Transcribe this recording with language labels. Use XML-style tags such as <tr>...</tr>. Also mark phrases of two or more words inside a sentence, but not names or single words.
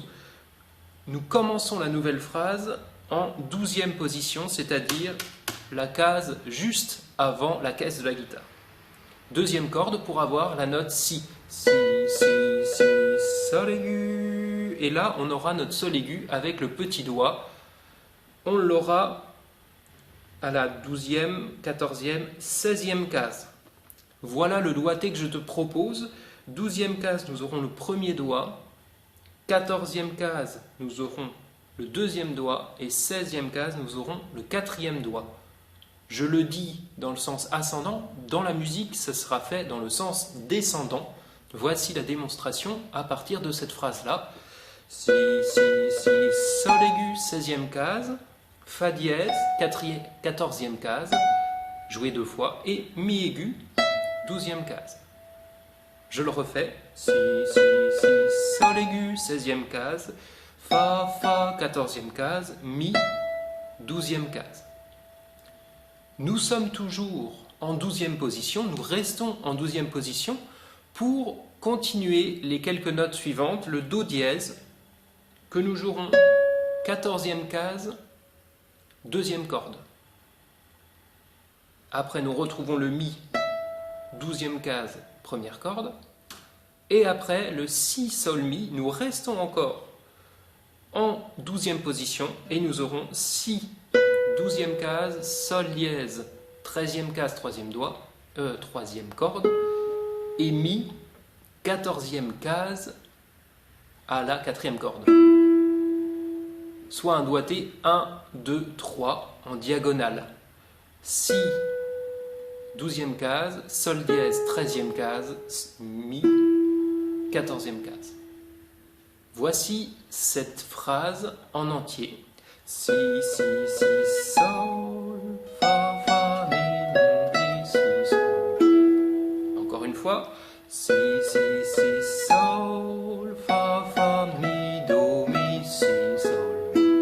<fr>Nous commençons la nouvelle phrase en 12e position, c'est-à-dire la case juste avant la caisse de la guitare. Deuxième corde pour avoir la note Si. Si, Si, Si, Sol aigu. Et là, on aura notre Sol aigu avec le petit doigt. On l'aura à la 12e, 14e, 16e case. Voilà le doigté que je te propose. 12e case, nous aurons le premier doigt. 14e case, nous aurons le deuxième doigt. Et 16e case, nous aurons le quatrième doigt. Je le dis dans le sens ascendant. Dans la musique, ça sera fait dans le sens descendant. Voici la démonstration à partir de cette phrase-là. Si, Si, Si, Sol aigu, 16e case. Fa dièse, 14e case, joué deux fois, et Mi aigu, 12e case. Je le refais. Si, Si, Si, Sol aigu, 16e case, Fa, Fa, 14e case, Mi, 12e case. Nous sommes toujours en 12e position, nous restons en 12e position pour continuer les quelques notes suivantes, le Do dièse, que nous jouerons 14e case, deuxième corde. Après, nous retrouvons le Mi, 12e case, première corde. Et après, le Si, Sol, Mi, nous restons encore en 12e position et nous aurons Si, 12e case, Sol dièse, 13e case, troisième corde, et Mi, 14e case à la 4e corde. Soit un doigté 1, 2, 3 en diagonale. Si, 12e case, Sol dièse, 13e case, Mi, 14e case. Voici cette phrase en entier. Si, si, si, Sol, Fa, Fa, Mi, Do, Mi, Si, Sol. Encore une fois. Si, si, si, Sol, Fa, Fa, Mi, Do, Mi, Si, Sol.</fr>